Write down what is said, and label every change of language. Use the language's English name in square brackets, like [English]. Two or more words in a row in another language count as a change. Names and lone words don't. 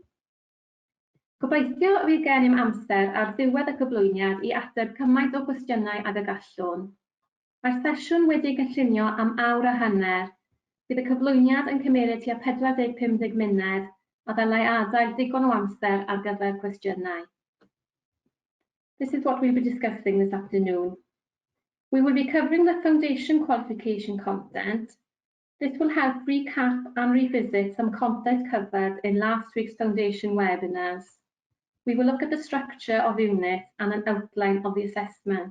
[Welsh] Gobeithio fydd gennym amser ar ddiwedd y cyflwyniad i ateb cymaint o gwestiynau ag y gallwn. Mae'r sesiwn wedi'i gynllunio am awr a hanner. Bydd y cyflwyniad yn cymeryd tua 40-50 munud a ddylai adael digon o amser ar gyfer cwestiynau. [English] This is what we'll be discussing this afternoon. We will be covering the foundation qualification content. This will help recap and revisit some content covered in last week's foundation webinars. We will look at the structure of units and an outline of the assessment.